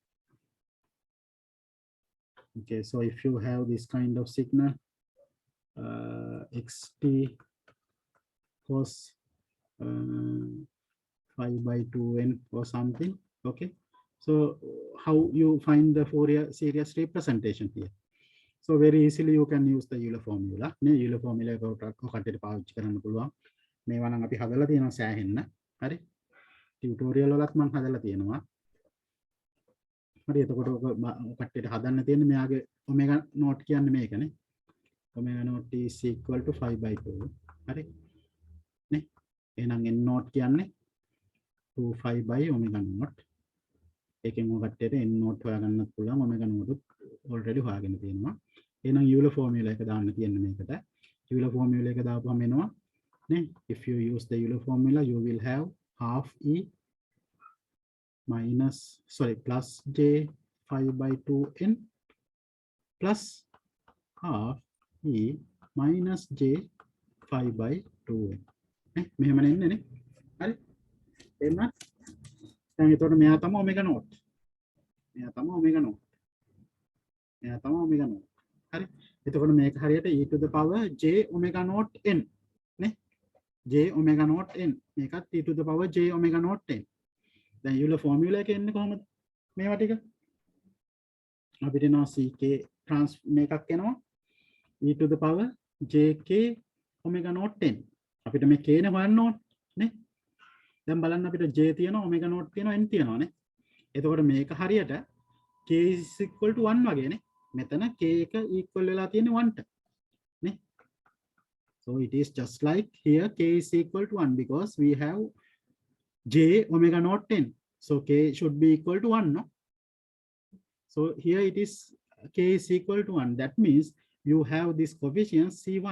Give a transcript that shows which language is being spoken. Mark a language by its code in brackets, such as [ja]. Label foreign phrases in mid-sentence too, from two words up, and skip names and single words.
[en] Okay, so if you have this kind of signal, xt cos 5/2n or something, okay? So how you find the Fourier series representation here? So very easily you can use the Euler formula. [si] Ne [en] Euler formula [si] එක ඔකට පාවිච්චි කරන්න පුළුවන්. මේවා නම් අපි හදලා තියෙනවා සෑහෙන්න. හරි. ටියුටෝරියල් වලත් මම හදලා තියෙනවා. හරි. එතකොට ඔක කට්ටියට හදන්න තියෙන්නේ මෙයාගේ [en] omega naught [si] කියන්නේ මේකනේ. [en] omega naught is equal to 5/2. [si] හරි. නේ? එහෙනම් [en] n naught [si] කියන්නේ [en] 2 by omega naught. [si] ඒකෙන් ඔකටට [en] n naught [si] හොයාගන්නත් පුළුවන්. [en] omega naught already [si] හොයාගෙන තියෙනවා. එහෙනම් [en] Euler formula [si] එක දාන්න තියෙන්නේ මේකට. [en] Euler formula [si] එක දාපුවම එනවා නේ. [en] If you use the Euler formula you will have half e minus plus j 5/2n plus half e minus j 5/2n. [si] නේ මෙහෙම නෙන්නේ නේ. හරි. එහෙනම් දැන් එතකොට මෙයා තමයි [en] omega naught. [si] මෙයා තමයි [en] omega naught. [si] මෙයා තමයි [en] omega naught. [si] හරි. එතකොට මේක හරියට [en] e to the power j omega naught n [si] නේ. [en] j omega naught n. මේකත් e to the power j omega naught n. [si] දැන් [en] Euler formula [si] එකේ එන්නේ කොහොමද? මේවා ටික අපිට එනවා [en] ck trans [si] මේකක් එනවා [en] e to the power jk omega naught n. [si] අපිට මේ k නේ හොයන්න ඕනේ නේ. දැන් බලන්න අපිට j තියෙනවා [en] omega naught [si] තියෙනවා n තියෙනවා නේ. එතකොට මේක හරියට [en] k is equal to 1 [si] වගේ නේ. මෙතන k එක equal වෙලා තියෙන්නේ 1ට නේ. [en] So it is just like here k is equal to 1 because we have j omega naught n. So k should be equal to 1, no? So here it is k is equal to 1. That means you have this coefficient c1.